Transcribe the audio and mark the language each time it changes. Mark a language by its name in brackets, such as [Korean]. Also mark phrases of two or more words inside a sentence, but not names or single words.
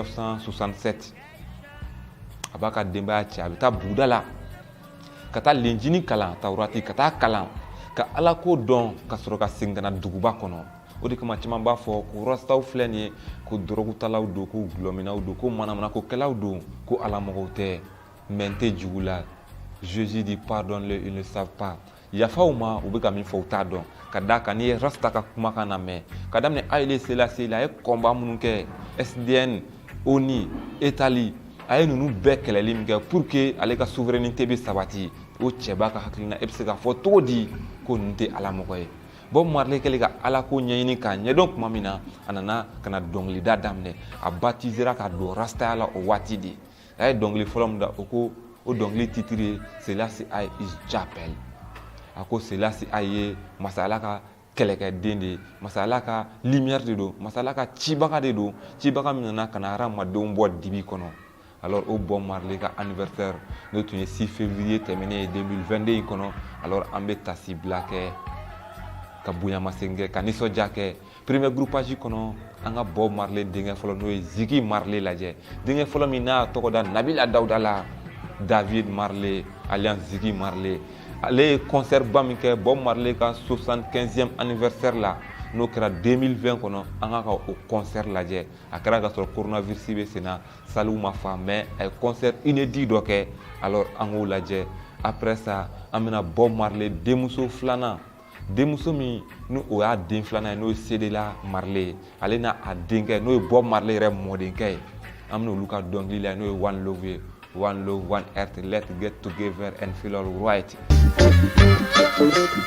[Bambara] 1967 a b'a ka denbaya cɛ a bɛ taa buguda la ka taa lenjini kalan Tawurati ka taa kalan ka Ala ko dɔn ka sɔrɔ ka segin ka na duguba kɔnɔ o de kama caman b'a fɔ ko Rastaw filɛ nin ye ko dorogutalaw don ko gulɔminaw don ko manamanakokɛlaw don ko Ala mɔgɔw tɛ mais n tɛ jugu la [French] Jésus dit pardonne-le ils ne savent pas [Bambara] yafaw ma u bɛ ka min fɔ u t'a dɔn ka d'a kan n'i ye Rasta ka kumakan lamɛn ka daminɛ Haile Selassie la a ye combat minnu kɛ SDN ONU Itali a ye ninnu bɛɛ kɛlɛli min kɛ [French] pour que [Bambara] ale ka souveraineté bɛ sabati o cɛba ka hakilina e bɛ se k'a fɔ cogo di ko ninnu tɛ Ala mɔgɔ ye Bob Marley kɛlen ka ala ko ɲɛɲini k'a ɲɛdɔn tuma min na a nana ka na dɔnkilida daminɛ a baptisera ka don rastaya la o waati de a ye dɔnkili fɔlɔ min da o ko o dɔnkili titre ye Selassie I is Japel a ko Selassie I ye masala ka kɛlɛkɛden de ye masala ka lumière de don masala ka cibaga de don cibaga min nana ka na hadamadenw bɔ dibi kɔnɔ. [French] Alors au [Bambara] Bob Marley ka anniversaire n'o tun ye 6 février tɛmɛnen ye 2022 in kɔnɔ alors an bɛ tasibila kɛ ka bonyamasegin kɛ ka nisɔndiya kɛ [French] premier groupage [Bambara] kɔnɔ an ka Bob Marley denkɛ fɔlɔ n'o ye Ziggy Marley lajɛ denkɛ fɔlɔ min n'a tɔgɔ da Nabila Dawuda la David Marley alias Ziggy Marley ale ye concert ba min kɛ Bob Marley ka 75e anniversaire la n'o kɛra 2020 kɔnɔ an ka o concert lajɛ a kɛra ka sɔrɔ coronavirus bɛ sen na saliw ma fa mais a ye [French] concert inédit [Bambara] dɔ kɛ alors an k'o lajɛ [French] après ça [Bambara] an bɛna Bob Marley denmuso filanan denmuso min ni o y'a den filanan ye n'o ye Cédella Marley ale n'a a denkɛ n'o ye Bob Marley yɛrɛ mɔdenkɛ ye an bɛna olu ka dɔnkili la n'o ye One Love ye One Love One Earth [English] Let's get together and feel all right.